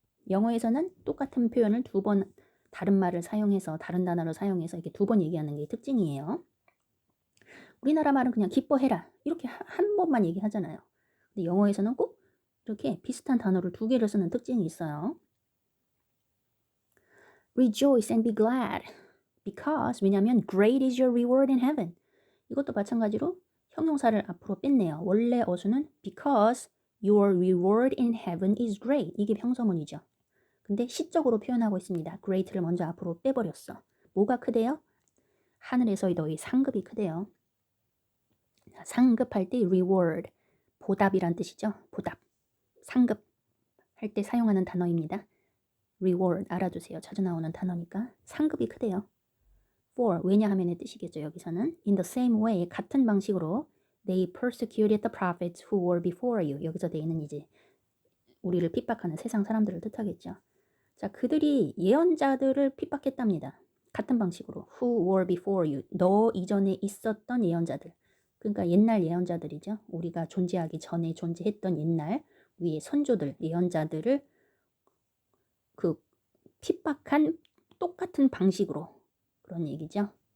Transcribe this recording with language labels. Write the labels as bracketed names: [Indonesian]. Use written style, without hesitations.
[Korean] 영어에서는 똑같은 표현을 두 번 다른 말을 사용해서 다른 단어를 사용해서 이렇게 두 번 얘기하는 게 특징이에요. 우리나라 말은 그냥 기뻐해라 이렇게 한 번만 얘기하잖아요. 근데 영어에서는 꼭 이렇게 비슷한 단어를 두 개를 쓰는 특징이 있어요. [English] Rejoice and be glad because [Korean] 왜냐하면 [English] great is your reward in heaven. [Korean] 이것도 마찬가지로 형용사를 앞으로 뺐네요. 원래 어수는 [English] because your reward in heaven is great. [Korean] 이게 평서문이죠. 근데 시적으로 표현하고 있습니다. great를 먼저 앞으로 빼버렸어. 뭐가 크대요? 하늘에서의 너희 상급이 크대요. 상급할 때 reward, 보답이란 뜻이죠. 보답, 상급 할 때 사용하는 단어입니다. reward 알아두세요. 자주 나오는 단어니까 상급이 크대요. for 왜냐하면의 뜻이겠죠. 여기서는 [English] in the same way [Korean] 같은 방식으로 [English] they persecuted the prophets who were before you. [Korean] 여기서 they는 이제 우리를 핍박하는 세상 사람들을 뜻하겠죠. 자, 그들이 예언자들을 핍박했답니다. 같은 방식으로 [English] who were before you. [Korean] 너 이전에 있었던 예언자들. 그러니까 옛날 예언자들이죠. 우리가 존재하기 전에 존재했던 옛날 우리의 선조들, 예언자들을 그 핍박한 똑같은 방식으로 그런 얘기죠.